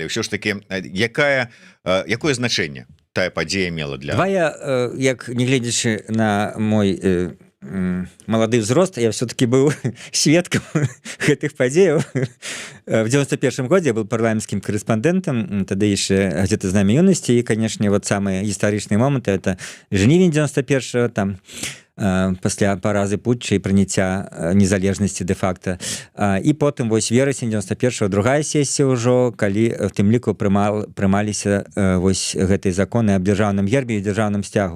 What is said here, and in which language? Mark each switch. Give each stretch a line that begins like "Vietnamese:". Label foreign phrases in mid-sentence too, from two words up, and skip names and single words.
Belarusian: Ўсё ж таки, якое значэнне тая падзея мела для... Я, як не гледзячы на мой малады ўзрост, я все-таки быў сведкам гэтых падзеяў. В 91 годзе
Russian: я был
Belarusian: парламенцкім корэспондэнтам, тады яшчэ
Russian: где-то знамя
Belarusian: юнасці, і, канешне, вот самыя гістарычныя моманты, это жнівень 91-го, там пасля паразы путча і прыняцця незалежнасці дэ-факта. І потым вось верасень 91-го, другая сесія ўжо, калі в тым ліку прымаліся вось гэтыя законы аб дзяржаўным гербе і дзяржаўным сцягу.